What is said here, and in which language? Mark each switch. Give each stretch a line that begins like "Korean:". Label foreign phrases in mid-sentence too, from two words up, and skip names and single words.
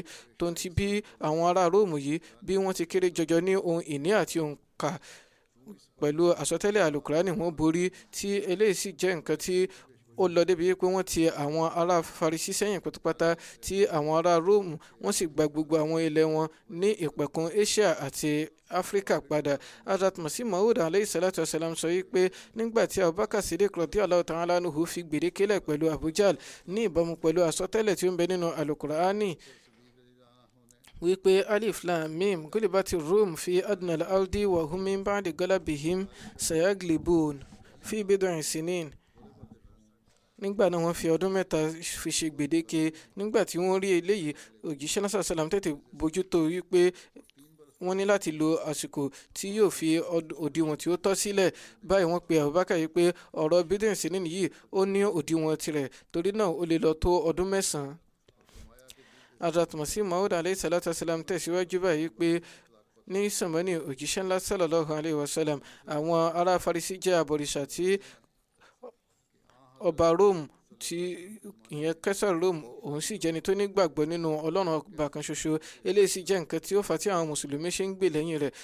Yoruba: Tó ń ti bí àwọn ará Róòmù yìí bí wọ́n ti kéré jọjọ ní ohun ìní àti òǹkà, pẹ̀lú àsọtẹ́lẹ̀ àlùkùránì wọ́n borí, tí eléyìí sì jẹ́ nǹkan tí ó lọ débi pé wọ́n ti àwọn ará Farisi sẹ́yìn pátápátá, tí àwọn ará Róòmù wọ́n sì gba gbogbo àwọn ilẹ̀ wọn ní ìpẹ̀kun Asia àti Áfíríkà padà. Hazrat Masih Maud
Arabic: عليه الصلاة والسلام
Yoruba: sọ wípé nígbà tí Abubakar Siddiq
Arabic: رضي الله تعالى عنه
Yoruba: fi gbèdéke lẹ̀ pẹ̀lú Abu Jahl ní ìbámu pẹ̀lú àsọtẹ́lẹ̀ tí ó ń bẹ nínú àlùkùránì wípé
Arabic: الم غلبت الروم في أدنى الأرض وهم من بعد غلبهم سيغلبون في بضع سنين.
Yoruba: Nígbà náà wọ́n fi ọdún mẹ́ta fi ṣe gbèdéke. Nígbà tí wọ́n rí eléyìí òjíṣẹ́ náà sàlám tètè bójútó wípé wọ́n ní láti lo àsìkò tí yóò fi òdiwọ̀n tí ó tọ́ sílẹ̀. Báyìí wọ́n pe Abubakar yìí pé ọ̀rọ̀
Arabic: بضع سنين
Yoruba: yìí ó ní òdiwọ̀n tirẹ̀, torí náà ó lè lọ tó ọdún mẹ́sàn-án. Hazrat Masih Maud
Arabic: عليه الصلاة والسلام
Yoruba: tẹ̀síwájú báyìí pé ní sàmánì òjíṣẹ́ ńlá
Arabic: صلى الله عليه وسلم
Yoruba: àwọn ará Farisi jẹ́ abọ̀rìṣà tí ọba Rome tí ìyẹn Caesar Rome òun sì jẹ́ni tó nígbàgbọ́ nínú Ọlọ́run ọba kan ṣoṣo. Eléyìí sì jẹ́ nǹkan tí ó fà tí àwọn mùsùlùmí ṣe ń gbè lẹ́yìn rẹ̀.